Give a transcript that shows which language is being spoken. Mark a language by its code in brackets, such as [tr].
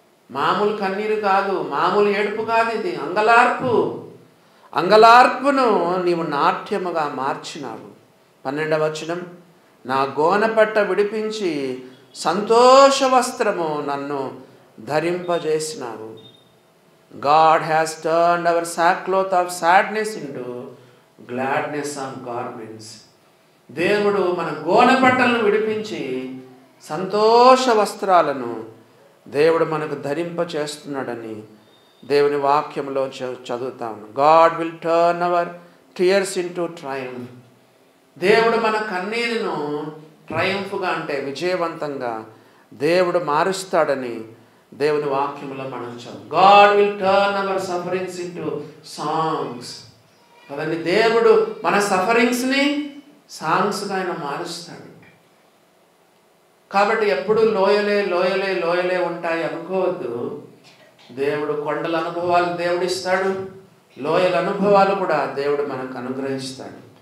[te] మామూలు కన్నీరు కాదు, మామూలు ఏడుపు కాదు, ఇది అంగలార్పు. అంగలార్పును నీవు నాట్యముగా మార్చినావు. 12వ వచనం. నా గోనపట్ట విడిపించి సంతోష వస్త్రము నన్ను ధరింపజేసినావు. [en] God has turned our sackcloth of sadness into gladness of garments. [te] దేవుడు మన గోనపట్టలను విడిపించి సంతోష వస్త్రాలను దేవుడు మనకు ధరింప చేస్తున్నాడని దేవుని వాక్యంలో చదువుతాను. [en] God will turn our tears into triumph. [te] దేవుడు మన కన్నీరును ట్రయంఫ్గా అంటే విజయవంతంగా దేవుడు మారుస్తాడని దేవుని వాక్యంలో మనం చదువు. [en] God will turn our sufferings into songs. [te] కదండి, దేవుడు మన సఫరింగ్స్ని సాంగ్స్గా ఆయన మారుస్తాడు. కాబట్టి ఎప్పుడు లోయలే ఉంటాయి అనుకోవద్దు. దేవుడు కొండల అనుభవాలు దేవుడు ఇస్తాడు, లోయల అనుభవాలు కూడా దేవుడు మనకు అనుగ్రహిస్తాడు.